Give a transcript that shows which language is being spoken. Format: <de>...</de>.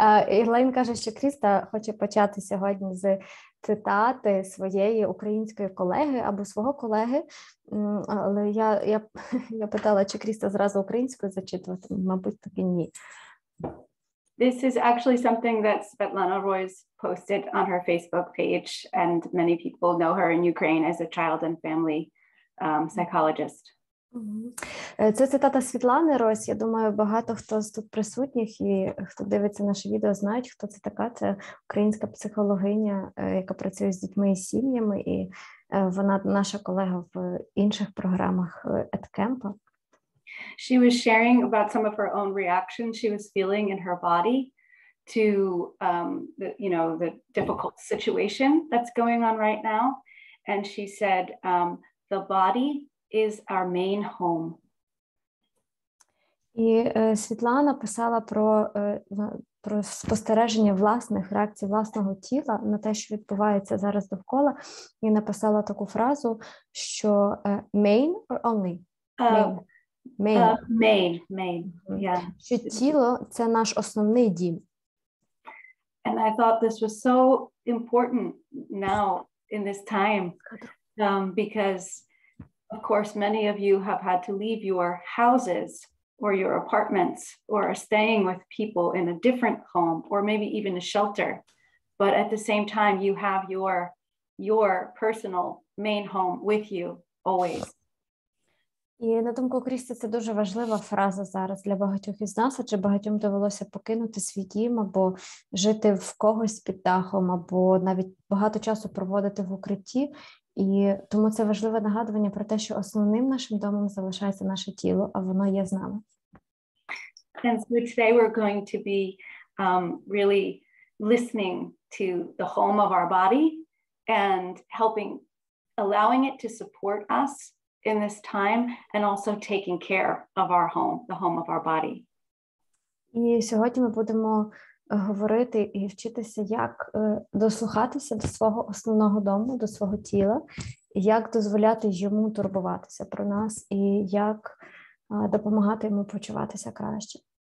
<uk>Ілейн каже, що Кріста хоче почати сьогодні з цитати своєї української колеги або свого колеги, але я питала, чи Кріста зразу українською зачитувати, мабуть, таки ні.</uk> <en>This is actually something that Svetlana Roy's posted on her Facebook page, and many people know her in Ukraine as a child and family psychologist.</en> <uk>Це цитата Світлани Ройс. Я думаю, багато хто з тут присутніх і хто дивиться наше відео, знають, хто це така. Це українська психологиня, яка працює з дітьми і сім'ями, і вона наша колега в інших програмах EdCamp.</uk> <en>She was sharing about some of her own reactions she was feeling in her body to the difficult situation that's going on right now. And she said, the body is our main home.</en> <uk>І Світлана писала про спостереження власних реакцій власного тіла на те, що відбувається зараз довкола, і написала таку фразу, що</uk> <en>main or only? Main, yeah.</en> <uk>Що тіло – це наш основний дім.</uk> <en>And I thought this was so important now in this time, because of course many of you have had to leave your houses or your apartments or are staying with people in a different home or maybe even a shelter. But at the same time, you have your personal main home with you always.</en> <uk>І на думку Крісті, це дуже важлива фраза зараз для багатьох із нас, адже багатьом довелося покинути свій дім або жити в когось під дахом, або навіть багато часу проводити в укритті. І тому це важливе нагадування про те, що основним нашим домом залишається наше тіло, а воно є з нами.</uk> <en>And so today we're going to be really listening to the home of our body and allowing it to support us in this time, and also taking care of our home, the home of our body.</en> <uk>І сьогодні ми будемо говорити і вчитися, як дослухатися до свого основного дому, до свого тіла, як дозволяти йому турбуватися про нас і як допомагати йому почуватися краще.</uk>